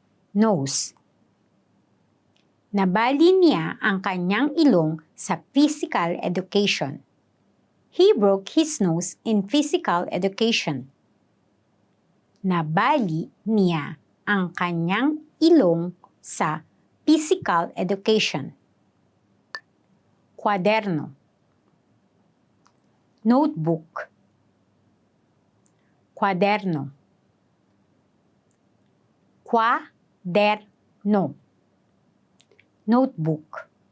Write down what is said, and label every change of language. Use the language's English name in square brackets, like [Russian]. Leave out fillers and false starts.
[English] Nose. [Filipino] Nabali niya ang kanyang ilong sa physical education. [English] He broke his nose in physical education. [Filipino] Nabali niya ang kanyang ilong sa physical education. Kwaderno. notebook, kwaderno, kwaderno, notebook.